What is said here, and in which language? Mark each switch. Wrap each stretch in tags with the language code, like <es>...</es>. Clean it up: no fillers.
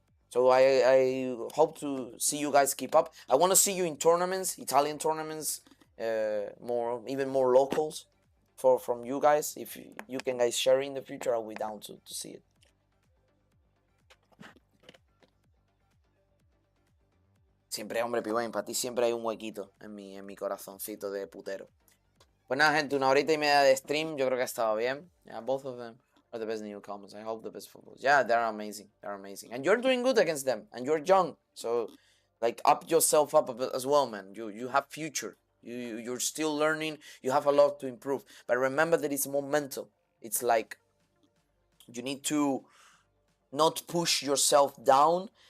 <en>So I hope to see you guys keep up. I want to see you in tournaments, Italian tournaments, even more locals from you guys. If you can guys share in the future, I'll be down to see it.</en> <es>Siempre, hombre, Pibain, para ti siempre hay un huequito en mi corazoncito de putero. Pues nada, gente, 1 horita y media de stream, yo creo que ha estado bien.</es> <en>Yeah, both of them are the best newcomers. I hope the best for both. Yeah, they're amazing. They're amazing. And you're doing good against them. And you're young. So, like, up yourself up as well, man. You have future. You're still learning. You have a lot to improve. But remember that it's more mental. It's like, you need to not push yourself down.</en>